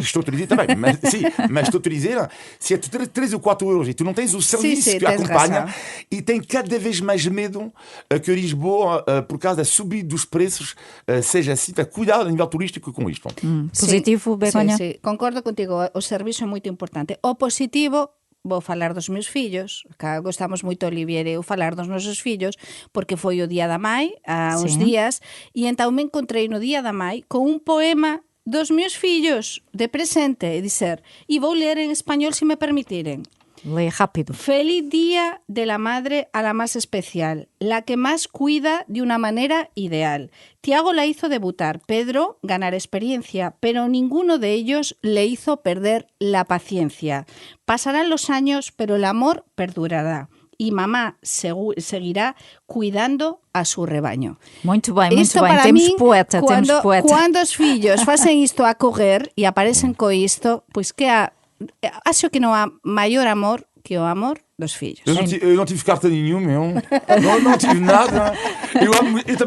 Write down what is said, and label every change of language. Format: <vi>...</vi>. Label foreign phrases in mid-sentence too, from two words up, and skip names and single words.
<pt>Estou a te dizer também, mas estou a te dizer, se é 3 ou 4 euros e tu não tens o serviço que acompanha, razão. E tem cada vez mais medo que Lisboa, por causa da subida dos preços, seja assim, cuidado a nível turístico com isto. Positivo, Begonha? Sim, concordo contigo, o serviço é muito importante.</pt> <gl>O positivo... Vou falar dos meus fillos, cá gostamos moito, Olivier e eu, falar dos nosos fillos, porque foi o Día da Mai, há uns días, e então me encontrei no Día da Mai con un poema dos meus fillos de presente, e dizer, e vou ler en español se me permitirem.</gl> <es>Lee rápido. Feliz día de la madre a la más especial, la que más cuida de una manera ideal. Tiago la hizo debutar, Pedro ganar experiencia, pero ninguno de ellos le hizo perder la paciencia. Pasarán los años, pero el amor perdurará. E mamá seguirá cuidando a su rebaño.</es> <pt>Muito bem, muito bem. Temos poeta, temos poeta.</pt> <gl>Quando os fillos facen isto a correr e aparecen co isto, pois que acho que non há maior amor que o amor dos filhos.</gl> <pt>Eu não tive carta nenhuma, não tive nada. Eu também</pt>